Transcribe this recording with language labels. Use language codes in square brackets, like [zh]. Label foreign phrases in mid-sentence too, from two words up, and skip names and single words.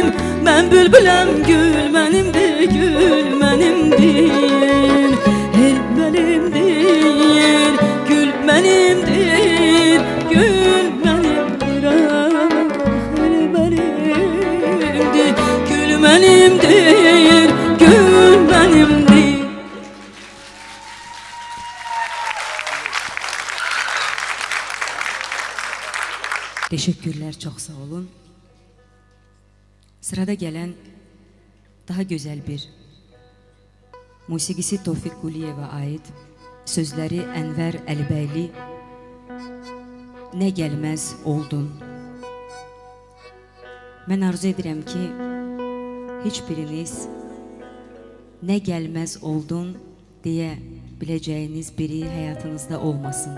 [az] Mən bülbüləm, gül mənimdir, gül mənimdir. El mənimdir, gül mənimdir, gül mənimdir, ah, el mənimdir, gül mənimdir, gül mənimdir. [tr] Teşekkürler, çok sağ olun. Sırada gelen daha güzel bir [az] musiqisi Tofiq Quliyevə ait, sözləri Ənvər Əlibəyli, Nə gəlməz oldun. Mən arzu edirəm ki, heç biriniz nə gəlməz oldun deyə biləcəyiniz biri həyatınızda olmasın.